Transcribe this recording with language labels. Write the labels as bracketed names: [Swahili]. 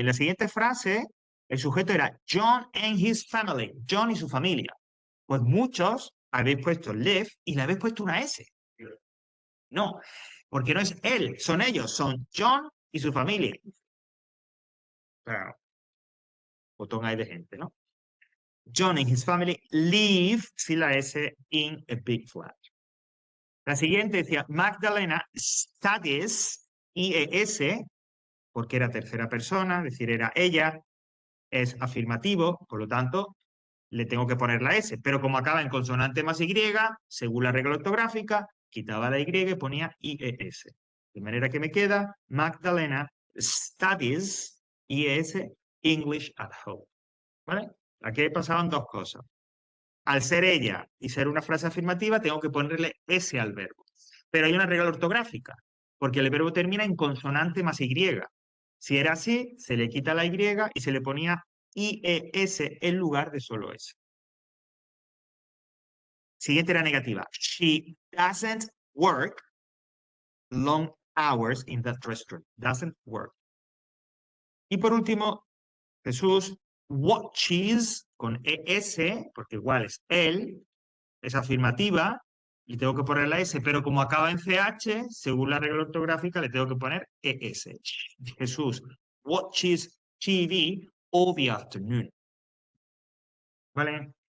[Spanish] En la siguiente frase, el sujeto era [English] John and his family, [Spanish] John y su familia. Pues muchos habéis puesto live y le habéis puesto una S. No, porque no es él, son ellos, son John y su familia. Claro, botón hay de gente, ¿no? [English] John and his family live, [Spanish] sin la S, [English] in a big flat. [Spanish] La siguiente decía, Magdalena studies, IES, porque era tercera persona, es decir, era ella, es afirmativo, por lo tanto, le tengo que poner la S. Pero como acaba en consonante más Y, según la regla ortográfica, quitaba la Y y ponía IES. De manera que me queda Magdalena [English] studies IES English at home. [Spanish] ¿Vale? Aquí pasaban dos cosas. Al ser ella y ser una frase afirmativa, tengo que ponerle S al verbo. Pero hay una regla ortográfica, porque el verbo termina en consonante más Y. Si era así, se le quita la Y y se le ponía IES en lugar de solo S. Siguiente era negativa. [English] She doesn't work long hours in that restaurant. Doesn't work. [Spanish] Y por último, Jesús watches con ES, porque igual es él, es afirmativa, y tengo que poner la S, pero como acaba en CH, según la regla ortográfica, le tengo que poner ES. [English] Jesús watches TV all the afternoon. ¿Vale?